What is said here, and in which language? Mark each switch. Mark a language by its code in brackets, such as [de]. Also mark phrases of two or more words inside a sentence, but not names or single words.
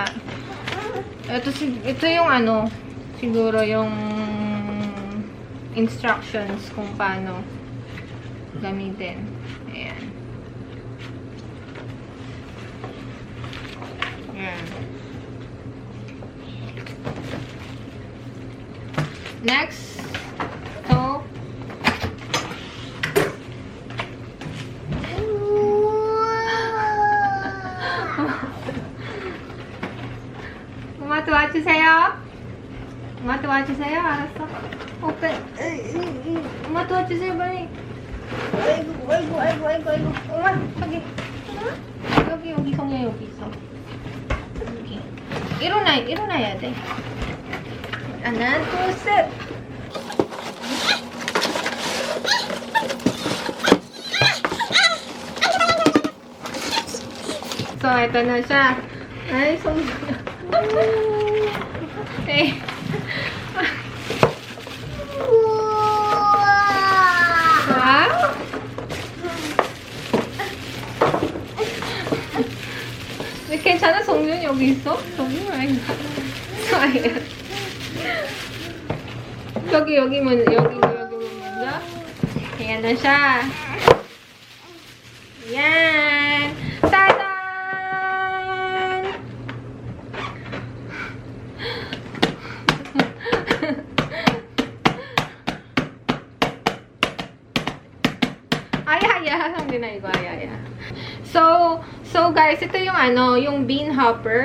[tl] Ito yung siguro yung instructions kung paano gamitin. Ayan. Ayan. Next. So, [ko] 도와주세요. 엄마 도와주세요. 알았어. 오pen. 엄마 도와주세요, 빨리. 아이고. 엄마, 여기, 성이야, 여기 있어. 여기. 일어나야 돼. 하나, 둘, 셋. [tl] So, ito na siya. Ay, okay. Wow. [ko] 괜찮아? 성준 여기 있어? 성준 아닌가? 여기 먼저. [tl] Ayan na siya. Ayan. Tada! Hindi na iba, [en] So guys, [tl] ito yung yung [en] bean hopper.